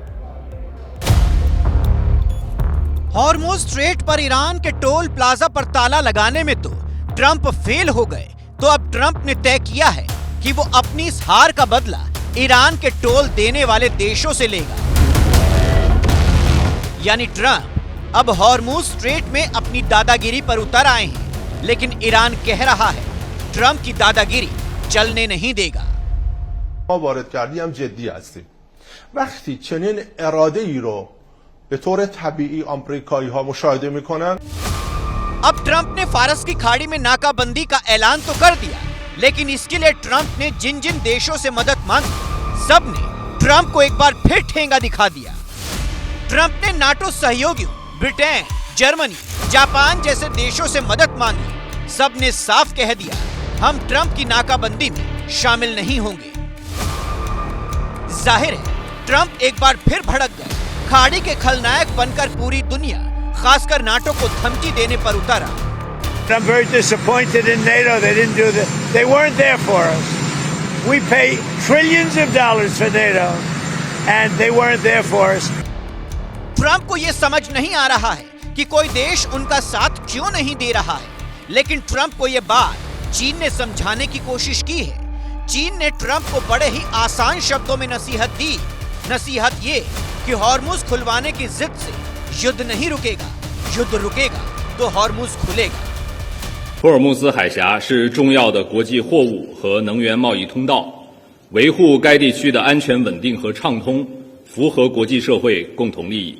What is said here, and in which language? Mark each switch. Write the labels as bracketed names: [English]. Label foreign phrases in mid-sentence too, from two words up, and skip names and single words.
[Hindi] हॉर्मुज स्ट्रेट पर ईरान के [English] toll plaza [Hindi] पर ताला लगाने में तो ट्रंप फेल हो गए, तो अब ट्रंप ने तय किया है कि वो अपनी इस हार का बदला ईरान के टोल देने वाले देशों से लेगा। यानी ट्रंप अब हॉर्मुज स्ट्रेट में अपनी दादागिरी पर उतर आए हैं, लेकिन ईरान कह रहा है ट्रंप की दादागिरी चलने नहीं देगा। [Persian] وارد کردی هم جدی هستیم. وقتی چنین اراده‌ای رو به طور طبیعی آمریکایی‌ها مشاهده می‌کنن. [Hindi] अब ट्रंप ने फारस की खाड़ी में नाकाबंदी का ऐलान तो कर दिया, लेकिन इसके लिए ट्रंप ने जिन जिन देशों से मदद मांगी, सब ने ट्रंप को एक बार फिर ठेंगा दिखा दिया। ट्रंप ने नाटो सहयोगियों ब्रिटेन, जर्मनी, जापान जैसे देशों से मदद मांगी। सब ने साफ कह दिया, हम ट्रंप की नाकाबंदी में शामिल नहीं होंगे। जाहिर है ट्रंप एक बार फिर भड़क गए। खाड़ी के खलनायक बनकर पूरी दुनिया, खासकर नाटो को धमकी देने पर उतरा। [English] I'm very disappointed in NATO. They weren't there for us. We pay trillions of dollars for NATO and they weren't there for us. [Hindi] ट्रंप को यह समझ नहीं आ रहा है कि कोई देश उनका साथ क्यों नहीं दे रहा है, लेकिन ट्रंप को यह बात चीन ने समझाने की कोशिश की है। चीन ने ट्रंप को बड़े ही आसान शब्दों में नसीहत दी। नसीहत ये कि हॉर्मुज खुलवाने की जिद से युद्ध नहीं रुकेगा, युद्ध रुकेगा तो हॉर्मुज खुलेगा। [Chinese] 福尔摩斯海峡是重要的国际货物和能源贸易通道，维护该地区的安全稳定和畅通，符合国际社会共同利益。